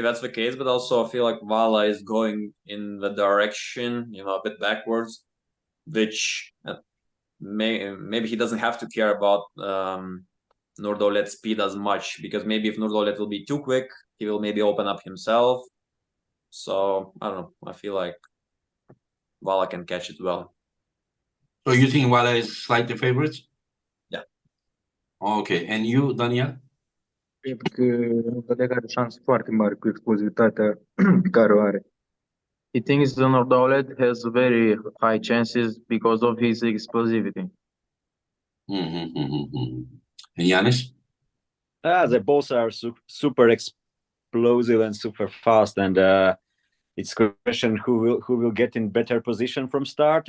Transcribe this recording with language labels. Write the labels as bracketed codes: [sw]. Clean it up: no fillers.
[en] That's the case, but also I feel like Vala is going in the direction, you know, a bit backwards, which maybe he doesn't have to care about Nurdolet's speed as much, because maybe if Nurdolet will be too quick, he will maybe open up himself. So I don't know. I feel like Vala can catch it well. So you think Wada is slightly favorite? Yeah. Okay, and you, Daniel? [ro] Cred că Nordalec are șanse foarte mari cu explozivitatea pe care o are. [en] He thinks the Nordaulet has very high chances because of his explosivity. And Yanis? They both are super explosive and super fast, and it's a question who will get in better position from start.